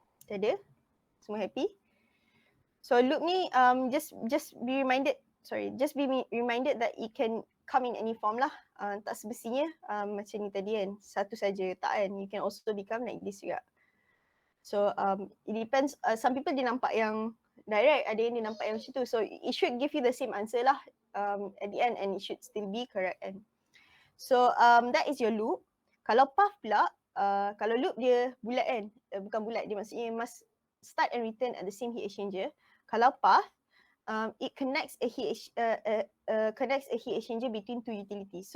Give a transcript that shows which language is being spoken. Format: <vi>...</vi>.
<ms>Tak ada? Semua happy?</ms> <en>So loop</en> <ms>ni</ms> <en>just be reminded that it can come in any form lah.</en> <ms>Tak semestinya macam ni tadi kan, satu saja, tak kan.</ms> <en>You can also become like this</en> <ms>juga.</ms> <en>So it depends. Some people</en> <ms>dia nampak yang direct, ada yang dia nampak yang macam tu.</ms> <en>So it should give you the same answer lah at the end, and it should still be correct kan. So that is your loop.</en> <ms>Kalau path pula, kalau loop dia bulat kan, bukan bulat, dia maksudnya</ms> <en>must start and return at the same heat exchanger.</en> <ms>Kalau</ms> <en>path, it connects a heat exchanger between two utilities.</en>